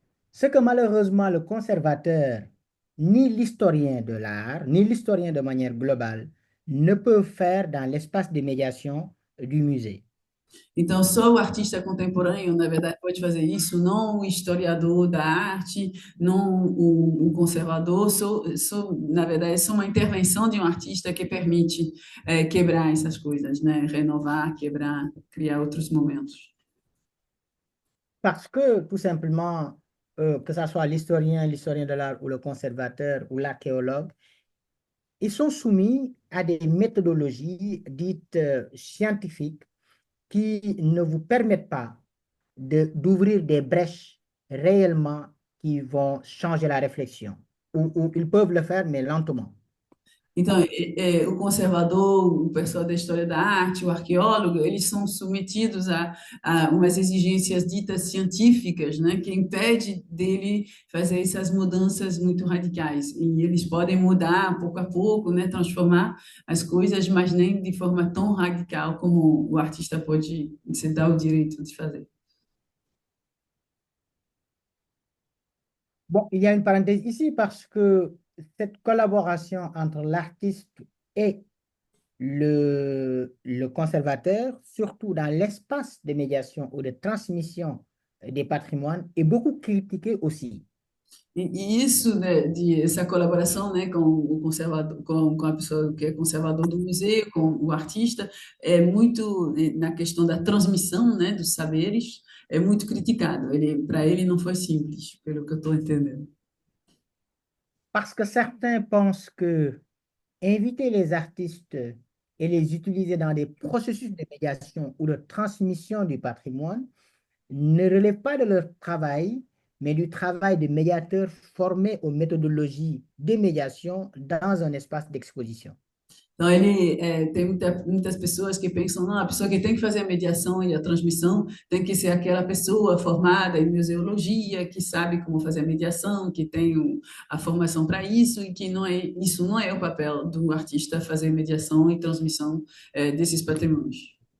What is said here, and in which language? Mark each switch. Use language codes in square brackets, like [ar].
[fr] Ce que malheureusement le conservateur, ni l'historien de l'art, ni l'historien de manière globale, ne peuvent faire dans l'espace de médiation du musée. [pt] Então, só o artista contemporâneo, na verdade, pode fazer isso, não o historiador da arte, não o conservador. Na verdade, é só uma intervenção de um artista que permite quebrar essas coisas, né? Renovar, quebrar, criar outros momentos. [fr] Parce que, tout simplement, que ce soit l'historien de l'art ou le conservateur ou l'archéologue, ils sont soumis à des méthodologies dites scientifiques qui ne vous permettent pas d'ouvrir des brèches réellement qui vont changer la réflexion. Ou ils peuvent le faire, mais lentement. [pt] Então, o conservador, o pessoal da história da arte, o arqueólogo, eles são submetidos a umas exigências ditas científicas, né, que impede dele fazer essas mudanças muito radicais. E eles podem mudar pouco a pouco, né, transformar as coisas, mas nem de forma tão radical como o artista pode se dar o direito de fazer. [fr] Bon, il y a une parenthèse ici parce que cette collaboration entre l'artiste et le conservateur, surtout dans l'espace de médiation ou de transmission des patrimoines, est beaucoup critiquée aussi. [pt] E isso, né, essa colaboração, né, com o conservador, com a pessoa que é conservador do museu, com o artista, é muito, na questão da transmissão, né, dos saberes, é muito criticado. Para ele não foi simples, pelo que eu estou entendendo. [fr] Parce que certains pensent que inviter les artistes et les utiliser dans des processus de médiation ou de transmission du patrimoine ne relève pas de leur travail, mais du travail de médiateurs formés aux méthodologies de médiation dans un espace d'exposition. [pt] Então, tem muitas pessoas que pensam, não, a pessoa que tem que fazer a mediação e a transmissão tem que ser aquela pessoa formada em museologia, que sabe como fazer a mediação, que tem a formação para isso, e que isso não é o papel do artista fazer mediação e transmissão desses patrimônios.